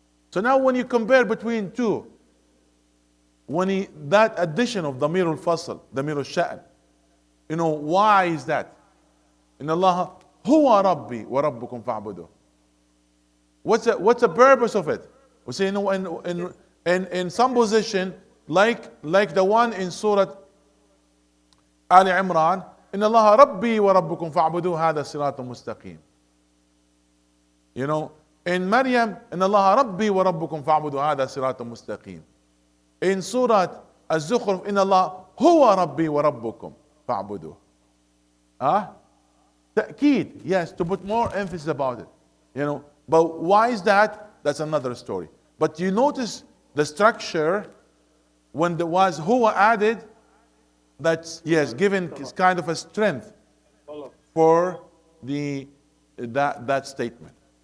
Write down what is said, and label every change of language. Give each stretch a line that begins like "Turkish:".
English: So now when you compare between two, that addition of Damir al-Fasl, Damir al-Sha'n, why is that?
Arabic: Inna Allah huwa Rabbi wa Rabbukum fa'buduh.
English: What's the purpose of it? We say, in some position, like the one in Surah Ali Imran,
Arabic: إن الله ربي وربكم فاعبدوه هذا صراط مستقيم.
English: You know, in Maryam,
Arabic: إن الله ربي وربكم فاعبدوا هذا صراط مستقيم.
English: In Surah
Arabic: الزخرف, إن الله هو ربي وربكم فاعبدوه.
English: تأكيد, yes, to put more emphasis about it. You know, but why is that? That's another story. But you notice the structure when there was huwa added, that's, yes, given kind of a strength for that statement.